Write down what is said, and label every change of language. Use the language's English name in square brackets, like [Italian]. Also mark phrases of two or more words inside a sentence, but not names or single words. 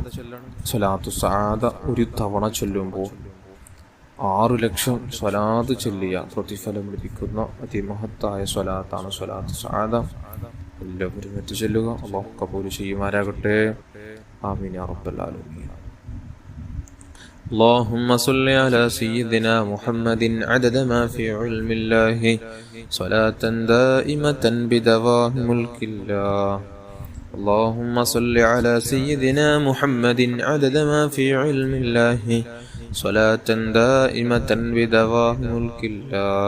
[Malayalam] സ്വലാത്തു സആദ ഒരു തവണ ചൊല്ലുമ്പോൾ 6 ലക്ഷം സ്വലാത്ത് ചൊല്ലിയ പ്രതിഫലം ലഭിക്കുന്ന അതിമഹത്തായ സ്വലാത്താണ് സ്വലാത്തു സആദ. എല്ലാവരും എത്തി ചൊല്ലുക. അല്ലാഹു കബൂൽ ചെയ്യുമാറാകട്ടെ. [Arabic] آمين يا رب العالمين. اللهم صل على سيدنا محمد عدد ما في علم الله صلاة دائمة بدوام ملك الله. اللهم صل على سيدنا محمد عدد ما في علم الله صلاة دائمة بدوام ملك الله.